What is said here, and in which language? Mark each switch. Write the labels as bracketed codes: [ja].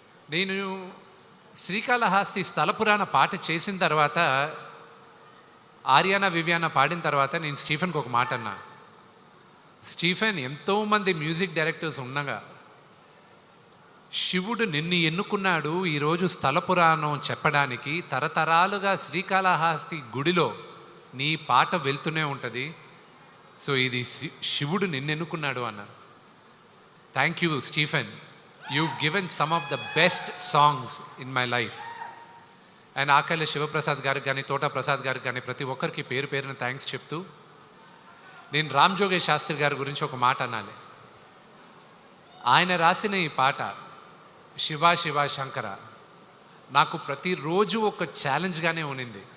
[te] నేను శ్రీకాళహస్తి స్థల పురాణ పాట చేసిన తర్వాత, ఆర్యానా వివియానా పాడిన తర్వాత నేను స్టీఫెన్కి ఒక మాట అన్నా, స్టీఫెన్, ఎంతోమంది మ్యూజిక్ డైరెక్టర్స్ ఉండగా శివుడు నిన్ను ఎన్నుకున్నాడు ఈరోజు స్థల పురాణం చెప్పడానికి. తరతరాలుగా శ్రీకాళహస్తి గుడిలో నీ పాట వెళ్తూనే ఉంటుంది. సో ఇది శివుడు నిన్ను ఎన్నుకున్నాడు అన్నారు. [en] Thank you Stephen, you've given some of the best songs in my life. [te] And ఆకళ్ళ Sivaprasad గారికి కానీ, తోటా ప్రసాద్ గారికి కానీ, ప్రతి ఒక్కరికి పేరు పేరున థ్యాంక్స్ చెప్తూ, నేను రామ్ జోగేష్ శాస్త్రి గారి గురించి ఒక మాట అనాలి. ఆయన రాసిన ఈ పాట శివ శివ శంకర నాకు ప్రతిరోజు ఒక ఛాలెంజ్గానే ఉన్నింది.